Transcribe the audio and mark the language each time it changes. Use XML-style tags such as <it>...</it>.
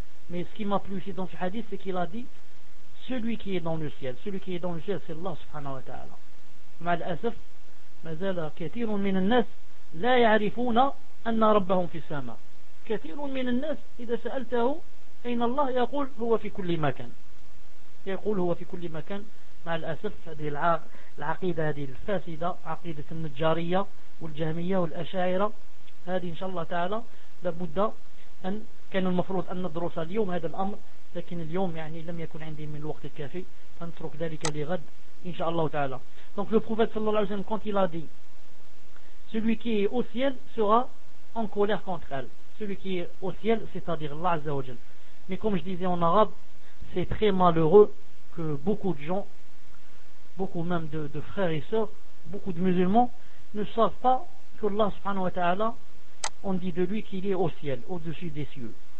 <fr>Mais ce qui m'a plu ici dans ce hadith, c'est qu'il a dit celui qui est dans le ciel c'est Allah subhanahu wa ta'ala.</fr> <ar>Mal'asaf مازال كثير من الناس لا يعرفون أن ربهم في السماء. كثير من الناس إذا سألته أين الله يقول هو في كل مكان. يقول هو في كل مكان. مع الأسف هذه العقيدة هذه الفاسدة عقيدة النجارية والجهمية والأشاعرة هذه إن شاء الله تعالى لابد أن كان المفروض أن ندرس اليوم هذا الأمر، لكن اليوم يعني لم يكن عندي من الوقت الكافي فنترك ذلك لغد إن شاء الله تعالى.</ar> <fr>Donc le prophète sallallahu alayhi wa sallam, quand il a dit celui qui est au ciel sera en colère contre elle, celui qui est au ciel c'est-à-dire Allah azza wa jal. Mais comme je disais en arabe, c'est très malheureux que beaucoup de gens, beaucoup même de frères et sœurs, beaucoup de musulmans ne savent pas que Allah subhanahu wa ta'ala, on dit de lui qu'il est au ciel, au-dessus des cieux.</fr>